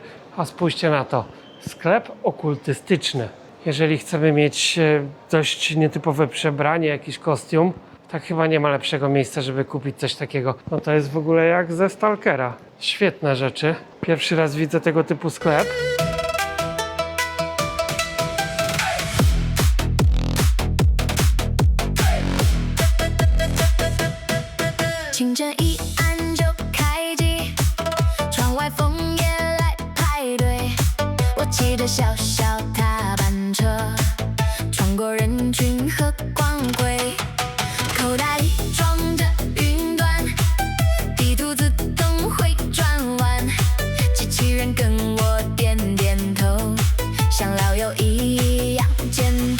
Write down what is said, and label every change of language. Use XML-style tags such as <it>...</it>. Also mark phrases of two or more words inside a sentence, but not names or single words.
<pl>A spójrzcie na to, sklep okultystyczny. Jeżeli chcemy mieć dość nietypowe przebranie, jakiś kostium, tak chyba nie ma lepszego miejsca, żeby kupić coś takiego. No to jest w ogóle jak ze Stalkera. Świetne rzeczy. Pierwszy raz widzę tego typu sklep.</pl> <zh>清晨一按就开机，窗外枫叶来排队。我骑着小小踏板车，穿过人群和光辉，口袋里装着云端，地图自动会转弯，机器人跟我点点头，像老友一样简单。</zh>